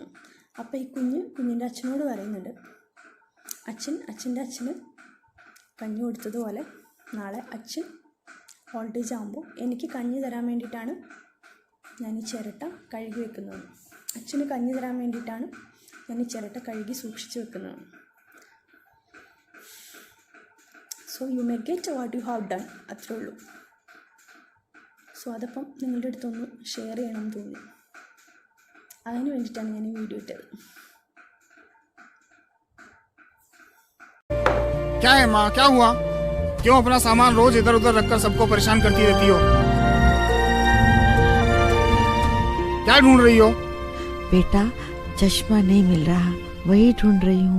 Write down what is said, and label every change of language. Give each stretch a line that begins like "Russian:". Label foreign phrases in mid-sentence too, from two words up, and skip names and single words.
Malayalam: അപ്പോൾ ഈ കുഞ്ഞിൻ്റെ അച്ഛനോട് പറയുന്നുണ്ട്, അച്ഛൻ്റെ അച്ഛന് കഞ്ഞി കൊടുത്തതുപോലെ നാളെ അച്ഛൻ
English: old age
Malayalam: ആകുമ്പോൾ എനിക്ക് കഞ്ഞി തരാൻ വേണ്ടിയിട്ടാണ് ഞാൻ ഈ ചിരട്ട കഴുകി വെക്കുന്നത്. അച്ഛന് കഞ്ഞി തരാൻ വേണ്ടിയിട്ടാണ് ഞാൻ ഈ ചിരട്ട കഴുകി സൂക്ഷിച്ച് വെക്കുന്നത്.
English: So you may get what you have done,
Malayalam: അത്രേ ഉള്ളൂ. സോ അതപ്പം നിങ്ങളുടെ അടുത്തൊന്ന് ഷെയർ ചെയ്യണമെന്ന് തോന്നി. അതിന് വേണ്ടിയിട്ടാണ് ഞാൻ ഈ വീഡിയോ ഇട്ടത്.
Hindi: क्या है माँ, क्या हुआ? क्यों अपना सामान रोज इधर उधर रखकर सबको परेशान करती रहती हो? क्या ढूंढ रही हो? बेटा चश्मा नहीं मिल रहा, वही ढूंढ रही हूँ।